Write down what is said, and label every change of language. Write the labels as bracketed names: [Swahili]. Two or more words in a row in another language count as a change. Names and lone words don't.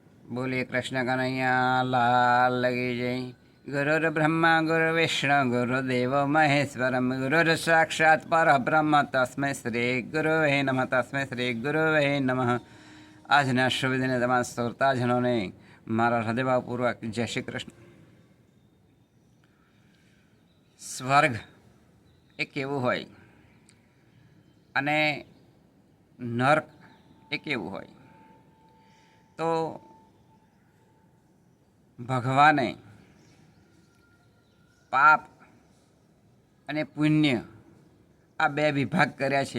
[Hindi] बोलिए कृष्ण कन्हैया लाल लगी जय। [Sanskrit] गुरुर् ब्रह्मा गुरु विष्णु गुरुदेव महेश्वरम गुरुर् साक्षात् परब्रह्म तस्मै श्री गुरुवे नमः तस्मै श्री गुरुवे नमः। [Gujarati] આજના શુભ દિને તમામ શ્રોતાજનોને મારા હૃદયભાવપૂર્વક જય શ્રી કૃષ્ણ। સ્વર્ગ એ કેવું હોય અને નર્ક એ કેવું હોય, તો ભગવાને પાપ અને પુણ્ય આ બે વિભાગ કર્યા છે।